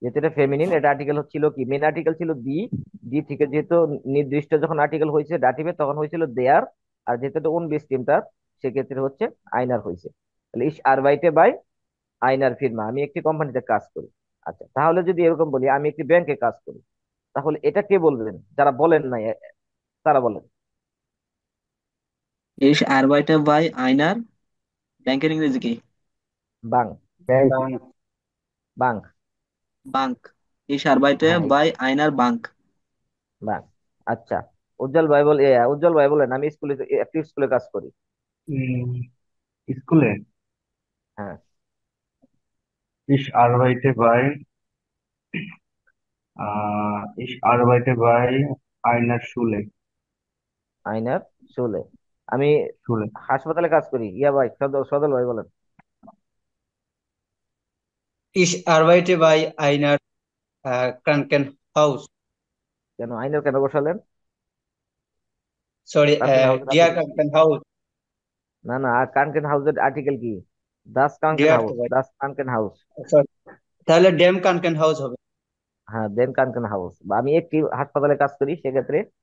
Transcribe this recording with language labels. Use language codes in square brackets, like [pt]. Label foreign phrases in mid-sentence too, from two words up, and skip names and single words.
[bn] যেহেতু এটা ফেমিনিন, এটা আর্টিকেল হচ্ছিল কি, মেন আর্টিকেল ছিল দি। দি থেকে যেহেতু নির্দিষ্ট যখন আর্টিকেল হয়েছে ডাটিভে, তখন হয়েছিল দেয়ার। আর যেহেতু এটা ওন বেস টিমটার, সেক্ষেত্রে হচ্ছে আইনার হয়েছে। তাহলে [de] Ich arbeite bei einer Firma, [bn] আমি একটি কোম্পানিতে কাজ করি। আচ্ছা, তাহলে যদি এরকম বলি আমি একটি ব্যাংকে কাজ করি, তাহলে এটা কে বলবেন? যারা বলেন নাই তারা বলেন। [de] Ich arbeite bei einer [bn] ব্যাংকের ইংরেজি কি? বাং। ব্যাংক। বাং। [de] বাংক। Ich arbeite [bn] হ্যাঁ, [de] bei einer Bank। [bn] বাং। আচ্ছা, উজ্জ্বল ভাই উজ্জ্বল ভাই বলেন, আমি স্কুলে, একটি স্কুলে কাজ করি। উম, স্কুলে হ্যাঁ। [de] ich arbeite bei einer Schule. [bn] আইনার চলে। আমি [de] Schule. [bn] হাসপাতালে কাজ করি। ইয়া ভাই, সদল সদল ভাই বলেন। [de] Ich arbeite bei einer Krankenhaus. [bn] কেন আইনার কেন বসালেন? [en] Sorry, [bn] কানকেন হাউসের [de] der [bn] আর্টিকেল কি? [de] Krankenhaus. [bn] না না, আর কানকেন হাউসের আর্টিকেল কি? [de] das Kranken Der [bn] হাউস, তো ভাই। [de] das Kranken Haus. [bn] Sorry, তাহলে ডেম Krankenhaus হবে। হ্যাঁ, [de] dem Kranken Haus. [bn] বা আমি একটি হাসপাতালে কাজ করি, সেক্ষেত্রে